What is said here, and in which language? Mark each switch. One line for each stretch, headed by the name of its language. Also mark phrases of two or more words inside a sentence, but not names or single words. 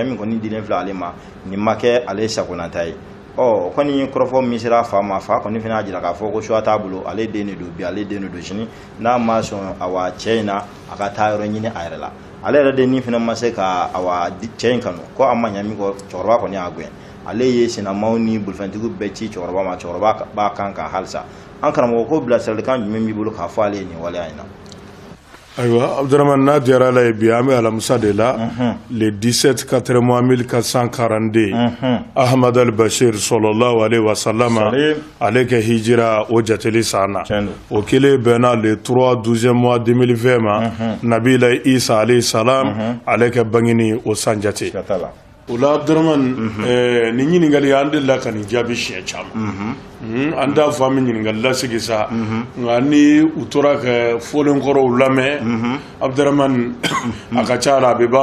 Bambara: min kɔni dilen filɛ ale ma nin ma kɛ ale sagonata ye kɔni kɔrɔfɔ min sera fa ma fa kɔni fana y'a jira k'a fɔ ko choix t'a bolo ale den de don bi ale den de don sini n'a ma sɔn awa cɛ in na a ka taa yɔrɔ ɲini a yɛrɛ la ale yɛrɛ de ni fana ma se ka awa cɛ in kanu ko a ma ɲa min kɔ cɛkɔrɔba kɔni y'a gɛn ale ye senamaw ni bolifɛntigiw bɛɛ ci cɛkɔrɔba ma cɛkɔrɔba b'a kan ka halisa an karamɔgɔ ko bilasiralikan jumɛn b'i bolo k'a fɔ ale ye nin waleya in na Ayiwa Abdurahmane n'a diyara la ye bi an bɛ alamisa de la le 17 4 mois 1442 Ahmad al-Bashir
Arabic: صلى الله عليه وسلم
Bambara: ale ka hijira o jateli san na o kelen bɛnna le 3 12e mois 2020 ma Nabila Isa
Arabic: عليه السلام
Bambara: ale ka bangini o san jate o la Abdurahmane ni ɲininkali an delila ka nin jaabi siɲɛ caman an t'a fɔ an bɛ ɲininkali lasigi sa nka ni u tora ka fɔlenkɔrɔw lamɛn Abdurahmane a ka ca la a bɛ